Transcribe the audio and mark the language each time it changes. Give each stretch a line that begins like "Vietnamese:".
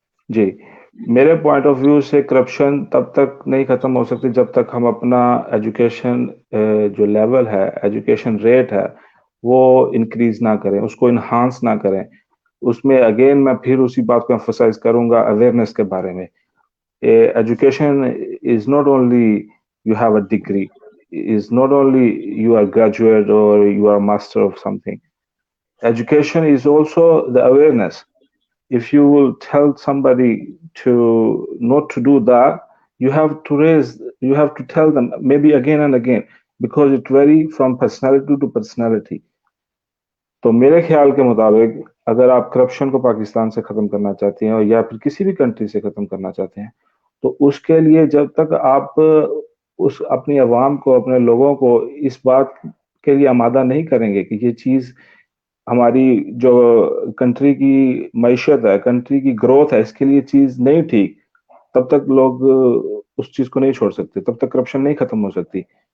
Hindi: जी, मेरे point of view से corruption तब तक नहीं खत्म हो सकती जब तक हम अपना एजुकेशन जो लेवल है, एजुकेशन रेट है, वो इंक्रीज ना करें, उसको इन्हांस ना करें. उसमें अगेन मैं फिर उसी बात को एम्फसाइज करूंगा अवेयरनेस के बारे में.
English: Education is not only you have a degree, is not only you are graduate or you are master of something. Education is also the awareness. If you will tell somebody to not to do that, you have to tell them maybe again and again, because it vary from personality to personality.
Hindi: तो मेरे ख्याल के मुताबिक अगर आप corruption को पाकिस्तान से खत्म करना चाहते हैं या फिर किसी भी कंट्री से खत्म करना चाहते हैं, तो उसके लिए जब तक आप उस अपनी आवाम को, अपने लोगों को इस बात के लिए आमादा नहीं करेंगे कि ये चीज हमारी जो कंट्री की मईशत है, कंट्री की ग्रोथ है, इसके लिए चीज नहीं ठीक, तब तक लोग उस चीज को नहीं छोड़ सकते, तब तक करप्शन नहीं खत्म हो सकती.